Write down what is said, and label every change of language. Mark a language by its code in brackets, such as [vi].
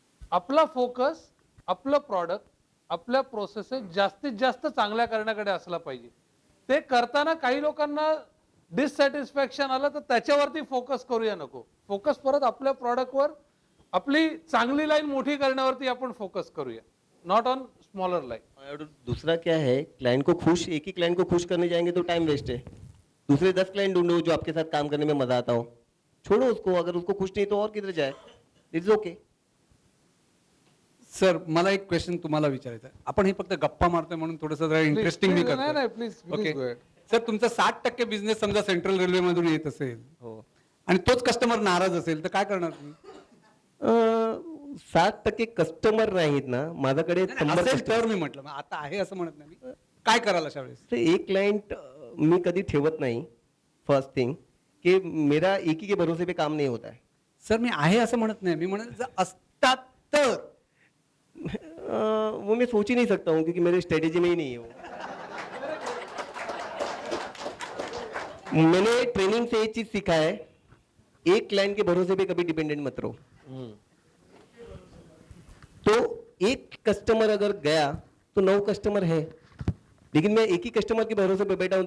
[mr] आपला फोकस आपलं प्रॉडक्ट, आपल्या प्रोसेसेस जास्तीत जास्त चांगल्या करण्याकडे असला पाहिजे. ते करताना काही लोकांना डिससॅटिस्फॅक्शन आलं तर त्याच्यावरती फोकस करूया नको. फोकस परत आपल्या प्रॉडक्टवर, आपली चांगली लाईन मोठी करण्यावरती आपण फोकस करूया, [en] Not on smaller line. [hi] और दूसरा क्या है, क्लाइंट को खुश, एक ही क्लाइंट को खुश करने जाएंगे तो टाइम वेस्ट है. दूसरे 10 क्लाइंट ढूंढो जो आपके साथ काम करने में मजा आता हो. छोड़ो उसको, अगर उसको खुश नहीं तो और किधर जाए. [en] It's okay. [mr] सर मला एक क्वेश्चन तुम्हाला विचारायचं आहे. आपण हे फक्त गप्पा मारतोय म्हणून थोडंसं इंटरेस्टिंग मी नाही, करतो. [en] please, okay go ahead. [mr] Sir, तुमचा 60% बिझनेस समजा सेंट्रल रेल्वे मधून येत असेल हो. आणि तोच कस्टमर नाराज असेल तर काय करणार तुम्ही? 60% कस्टमर नाहीत ना माझ्याकडे, 100 असेल तर मी म्हटलं, मग आता आहे असं म्हणत नाही मी. काय कराल अशा वेळेस? तर एक क्लाइंट मी कधी ठेवत नाही. [en] first thing [hi] कि मेरा एक ही के भरोसे पे काम नहीं होता है. [mr] सर मी आहे असं म्हणत नाही, मी म्हणत जर असतात तर. [hi] वो मैं सोच ही नहीं सकता हूँ क्योंकि मेरे स्ट्रेटेजी में ही नहीं है वो. मैंने ट्रेनिंग से एक चीज सीखा है, एक क्लाइंट के भरोसे पे कभी डिपेंडेंट मत रहो. तो एक कस्टमर अगर गया तो 9 कस्टमर है, लेकिन मैं एक ही कस्टमर के भरोसे पे बैठा हूँ.